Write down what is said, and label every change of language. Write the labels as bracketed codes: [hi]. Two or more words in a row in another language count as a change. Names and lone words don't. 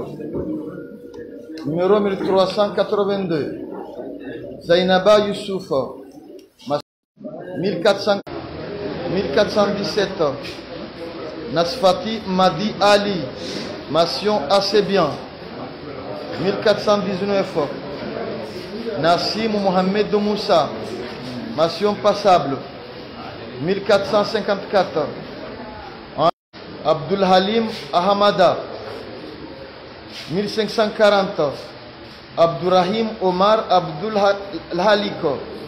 [fr] Numéro 1382 Zainaba Youssouf, 1417 Nasfati Madi Ali, mention assez bien. 1419 Nassim Mohamed Moussa, mention passable. 1454 Abdul Halim Ahamada. 1540 Abdurrahim Omar Abdul Haliko.